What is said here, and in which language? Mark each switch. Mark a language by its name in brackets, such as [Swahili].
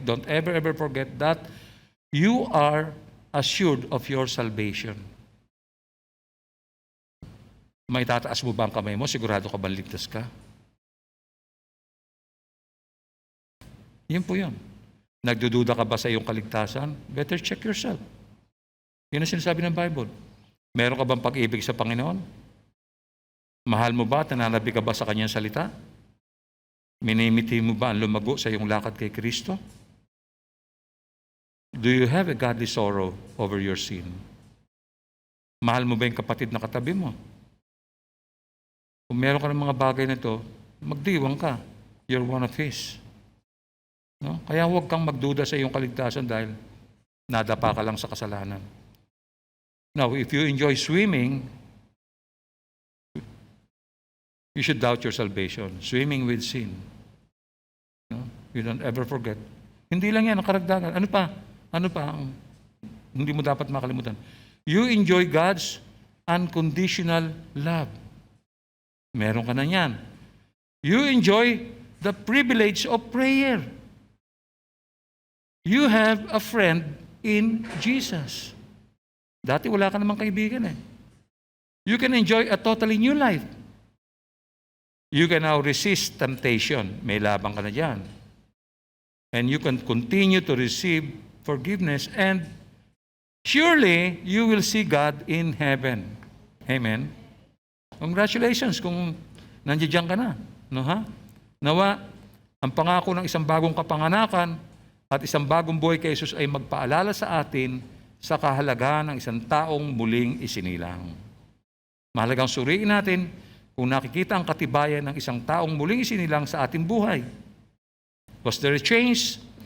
[English] Don't ever forget that you are assured of your salvation. [Filipino] May tataas mo ba ang kamay mo? Sigurado ka ba ligtas ka? Yun po yun. Nagdududa ka ba sa iyong kaligtasan? [English] Better check yourself. [Filipino] Yun ang sinasabi ng Bible. Meron ka bang pag-ibig sa Panginoon? Mahal mo ba? Nananabi ka ba sa Kanyang salita? Minimithi mo ba ang lumago sa iyong lakad kay Kristo? [English] Do you have a godly sorrow over your sin? [Filipino] Mahal mo ba yung kapatid na katabi mo? Kung meron ka ng mga bagay na ito, magdiwang ka. [English] You're one of His. [Filipino] No? Kaya huwag kang magduda sa iyong kaligtasan dahil nadapa ka lang sa kasalanan. [English] Now, if you enjoy swimming, you should doubt your salvation. Swimming with sin. No? You don't ever forget. [Filipino] Hindi lang yan ang karagdagan. Ano pa ang hindi mo dapat makalimutan? [English] You enjoy God's unconditional love. [Filipino] Meron ka na yan. [English] You enjoy the privilege of prayer. You have a friend in Jesus. [Filipino] Dati wala ka namang kaibigan eh. [English] You can enjoy a totally new life. You can now resist temptation. [Filipino] May labang ka na dyan. [English] And you can continue to receive forgiveness and surely you will see God in heaven. [Filipino] Amen. Congratulations kung nandiyan ka na. No, ha? Nawa, ang pangako ng isang bagong kapanganakan at isang bagong buhay kay Jesus ay magpaalala sa atin sa kahalagahan ng isang taong muling isinilang. Mahalagang suriin natin kung nakikita ang katibayan ng isang taong muling isinilang sa ating buhay. [English] Was there a change?